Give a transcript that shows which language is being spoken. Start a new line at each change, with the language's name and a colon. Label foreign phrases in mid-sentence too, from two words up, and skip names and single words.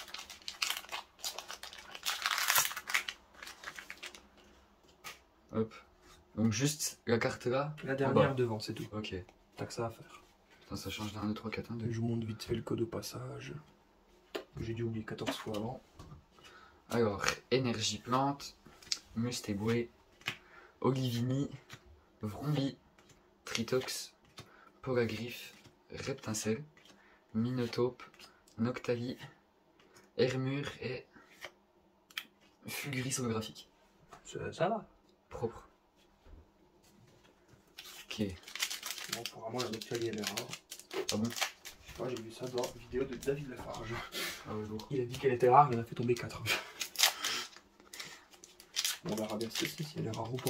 French: Hop. Donc juste la carte là. La dernière devant, c'est tout. Ok. T'as que ça à faire. Putain, ça change d'un 2, 3, 4, 1, 2. Je vous montre vite fait le code au passage. Que j'ai dû oublier 14 fois avant. Alors, énergie plante, Mustéboué, Olivini, Vrombi, Tritox, Polagriffe, Reptincelle, Minotaube, Noctali, Hermure et Fulguris holographique. Ça va. Propre. Ok. Bon, apparemment la Noctali elle est rare. Ah bon? Je sais pas, j'ai vu ça dans une vidéo de David Lafarge. Ah ouais, lourd. Il a dit qu'elle était rare, il en a fait tomber 4. Bon, on verra bien si elle est rare ou pas.